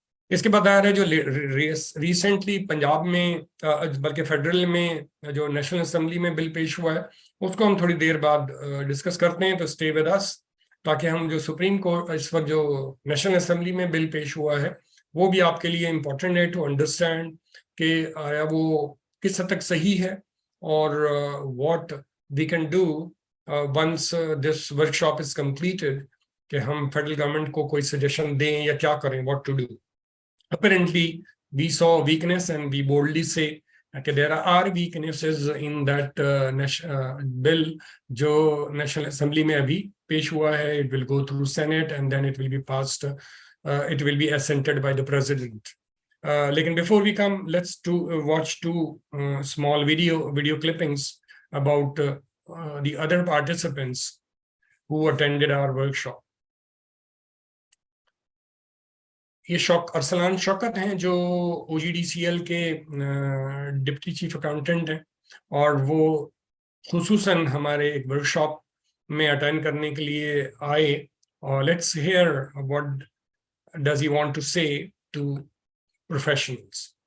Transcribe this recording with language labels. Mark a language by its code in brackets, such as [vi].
[ur] اس کے بعد آ رہا ہے جو ریسنٹلی پنجاب میں بلکہ فیڈرل میں جو نیشنل اسمبلی میں بل پیش ہوا ہے, اس کو ہم تھوڑی دیر بعد ڈسکس کرتے ہیں. تو [en] stay with us, [ur] تاکہ ہم جو سپریم کورٹ اس وقت جو نیشنل اسمبلی میں بل پیش ہوا ہے وہ بھی آپ کے لیے امپورٹنٹ ہے [en] to understand [ur] کہ آیا وہ کس حد تک صحیح ہے, اور [en] what we can do once this workshop is completed, [ur] کہ ہم فیڈرل گورنمنٹ کو کوئی سجیشن دیں یا کیا کریں, [en] What to do. Apparently we saw weakness and we boldly say [ur] کہ [en] there are weaknesses in that bill [ur] جو نیشنل اسمبلی میں ابھی پیش ہوا ہے. [en] It will go through Senate and then it will be passed, it will be assented by the president. [ur] لیکن [en] before we come, let's watch two small video clippings about the other participants who attended our workshop. [ur] یہ ارسلان شوکت ہیں جو او جی D C L کے deputy chief accountant ہیں, اور وہ خصوصاً ہمارے ایک ورک شاپ میں اٹینڈ کرنے کے لیے آئے. اور [en] Let's hear what does he want to say to professionals.